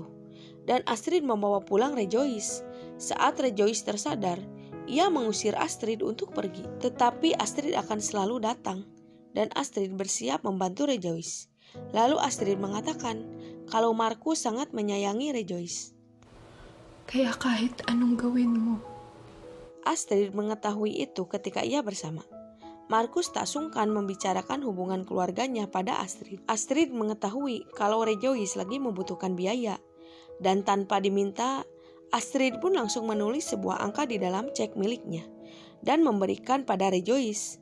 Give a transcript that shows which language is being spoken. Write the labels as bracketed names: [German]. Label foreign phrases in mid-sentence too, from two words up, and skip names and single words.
[Indonesian] Dan Astrid membawa pulang Rejoice. Saat Rejoice tersadar, ia mengusir Astrid untuk pergi. Tetapi Astrid akan selalu datang. Dan Astrid bersiap membantu Rejoice. Lalu Astrid mengatakan kalau Marcus sangat menyayangi Rejoice. [Filipino] Kaya kahit anong gawin mo, [Indonesian] Astrid mengetahui itu ketika ia bersama. Markus tak sungkan membicarakan hubungan keluarganya pada Astrid. Astrid mengetahui kalau Rejoice lagi membutuhkan biaya. Dan tanpa diminta, Astrid pun langsung menulis sebuah angka di dalam cek miliknya dan memberikan pada Rejoice.